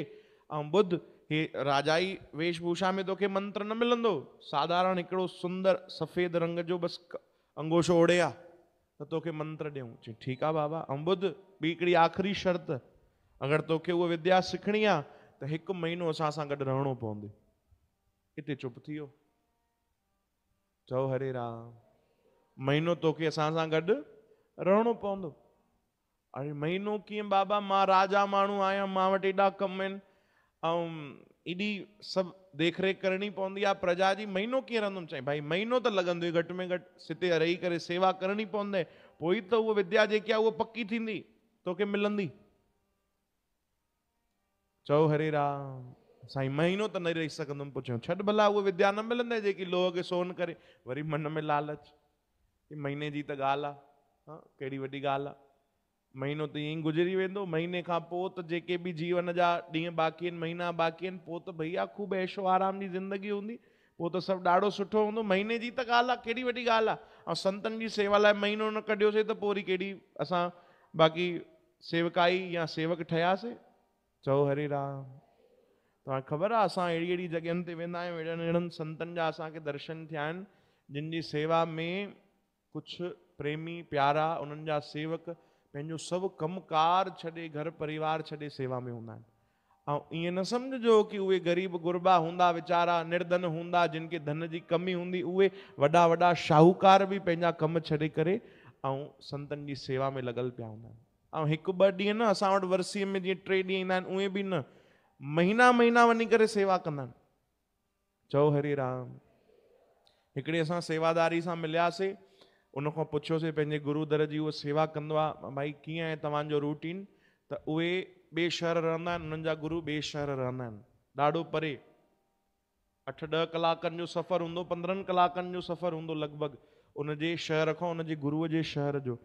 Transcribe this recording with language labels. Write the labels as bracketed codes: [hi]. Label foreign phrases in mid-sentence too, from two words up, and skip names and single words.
[sd] ऐं ॿुध, हे राजाई वेशभूषा में तोखे मंत्र न मिलंदो, साधारण हिकिड़ो सुंदर सफ़ेद रंग जो बसि अंगोशो ओढ़े आहे त तोखे मंत्र ॾियूं। चई ठीकु आहे बाबा। ऐं ॿुध ॿी हिकिड़ी आख़िरी शर्त, अगरि तोखे उहा विद्या सिखणी आहे त 1 महीनो असां सां गॾु रहणो पवंदो। हिते चुप थी वियो। चओ हरे राम। महीनो तोखे असां सां गॾु रहणो पवंदो। अरे महीनो कीअं बाबा, मां राजा माण्हू आहियां, मां वटि एॾा कम आहिनि ऐं एॾी सभु देखरेख करणी पवंदी आहे प्रजा जी, महीनो कीअं रहंदुमि? चई भाई महीनो त लॻंदो ई, घटि में घटि सिते रही करे सेवा करणी पवंदे, पोइ त उहा विद्या जेकी आहे उहा पकी थींदी, तोखे मिलंदी। चओ हरे राम। साईं महीनो त न रही सघंदुमि। पुछियो छॾ भला, उहा विद्या न मिलंदे जेकी लोह खे सोन करे? वरी मन में लालच, महीने जी त ॻाल्हि आहे, हाँ, कहिड़ी वॾी ॻाल्हि आहे। महीनो त ईअं ई गुज़री वेंदो, महीने खां पोइ त जेके बि जीवन जा ॾींहं बाक़ी आहिनि, महीना बाक़ी आहिनि, पोइ त भैया ख़ूब ऐशो आराम जी ज़िंदगी हूंदी, पोइ त सभु ॾाढो सुठो हूंदो। महीने जी त ॻाल्हि आहे, केॾी वॾी ॻाल्हि आहे। ऐं संतनि जी सेवा लाइ महीनो न कढियोसीं त पोइ वरी केॾी असां बाक़ी सेवकाई या सेवक ठहियासीं। चओ हरे राम। तव्हांखे ख़बर आहे असां अहिड़ी अहिड़ी जॻहियुनि ते वेंदा आहियूं, अहिड़नि अहिड़नि संतनि जा असांखे दर्शन थिया आहिनि जिन जी सेवा में कुझु प्रेमी प्यारा उन्हनि जा सेवक पंहिंजो सभु कमकार छॾे, घर परिवार छॾे सेवा में हूंदा आहिनि। ऐं ईअं न सम्झिजो कि उहे ग़रीब गुरबा हूंदा वीचारा, निर्धन हूंदा, जिन खे धन जी कमी हूंदी, उहे वॾा वॾा शाहूकार बि पंहिंजा कम छॾे करे ऐं संतनि जी सेवा में लॻल पिया हूंदा आहिनि। ऐं हिकु ॿ ॾींहं न असां वटि वरसीअ में जीअं 3 ॾींहं ईंदा आहिनि, उहे बि न, महीना महीना वञी करे सेवा कंदा आहिनि। चओ हरे राम। हिकिड़े असां सेवादारी सां मिलियासीं, उन खां पुछियोसीं पंहिंजे गुरू दर जी उहो सेवा कंदो आहे, भाई कीअं आहे तव्हांजो रूटीन? त उहे ॿिए शहर रहंदा आहिनि, उन्हनि जा गुरू ॿिए शहर रहंदा आहिनि, ॾाढो परे, 8-10 कलाकनि जो सफ़र हूंदो, 15 कलाकनि जो सफ़र हूंदो लॻभॻि उनजे शहर खां उनजे गुरूअ जे शहर जो।